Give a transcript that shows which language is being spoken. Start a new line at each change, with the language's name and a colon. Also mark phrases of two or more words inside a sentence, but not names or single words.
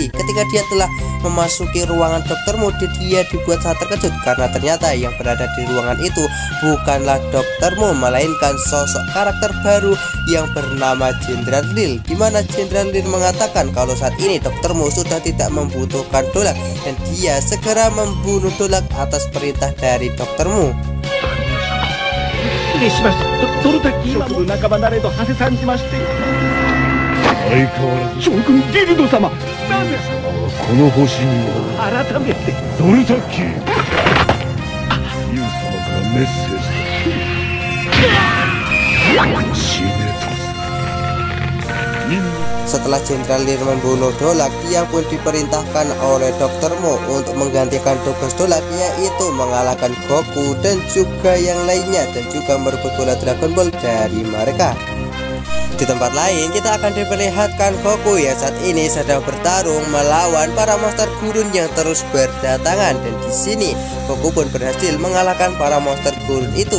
Indonesian: Ketika dia telah memasuki ruangan Dr. Mu, dia dibuat sangat terkejut karena ternyata yang berada di ruangan itu bukanlah Dr. Mu, melainkan sosok karakter baru yang bernama Jenderal Lil, di mana Jenderal Lil mengatakan kalau saat ini Dr. Mu sudah tidak membutuhkan Dolak dan dia segera membunuh Dolak atas perintah dari Dr. Mu.
Japanese: 失礼します。どれだけ今も仲間なれと馳せ参じまして。相変わらず将軍ギルド様。なぜ様はこの星には改めてドルタッキー。ユウ様からメッセージ。死ねと。
Indonesian: Setelah Jenderal Lin membunuh Dolak, dia pun diperintahkan oleh Dr. Mu untuk menggantikan tugas Dolak, yaitu mengalahkan Goku dan juga yang lainnya, dan juga merebut bola Dragon Ball dari mereka. Di tempat lain kita akan diperlihatkan Goku yang saat ini sedang bertarung melawan para monster gurun yang terus berdatangan, dan di sini Goku pun berhasil mengalahkan para monster gurun itu.